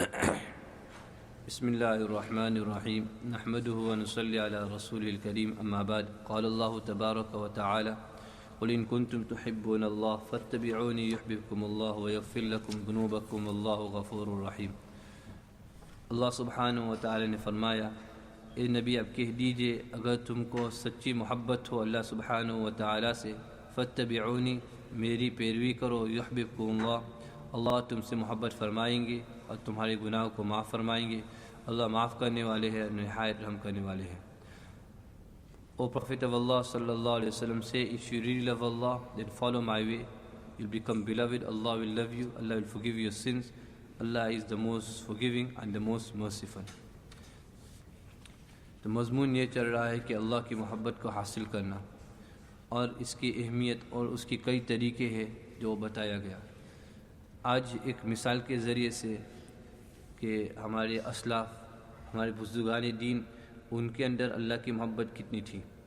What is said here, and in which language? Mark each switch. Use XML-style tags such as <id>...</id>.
<ar>بسم الله الرحمن الرحيم نحمده ونصلي على رسوله الكريم أما بعد قال الله تبارك وتعالى قل إن كنتم تحبون الله فاتبعوني يحببكم الله ويغفر لكم ذنوبكم والله غفور رحيم.</ar> <ur>اللہ سبحانہ و تعالی نے فرمایا، اے نبی اب کہہ دیجئے اگر تم کو سچی محبت ہو اللہ سبحانہ و تعالی سے، فاتبعونی میری پیروی کرو،</ur> <ar>یحببکم اللہ</ar> <ur>اللہ تم سے محبت فرمائیں گے اور تمہارے گناہوں کو معاف فرمائیں گے. اللہ معاف کرنے والے ہیں، نہایت رحم کرنے والے ہیں.</ur> <en>O Prophet of Allah sallallahu alayhi wa sallam, say, if you really love Allah, then follow my way. You'll become beloved. Allah will love you. Allah will forgive your sins. Allah is the most forgiving and the most merciful.</en> <ur>تو مضمون یہ چل رہا ہے کہ اللہ کی محبت کو حاصل کرنا اور اس کی اہمیت اور اس کی کئی طریقے ہیں جو بتایا گیا. آج ایک مثال کے ذریعے سے کہ ہمارے اسلاف، ہمارے بزرگان دین، ان کے اندر اللہ کی محبت کتنی تھی.</ur>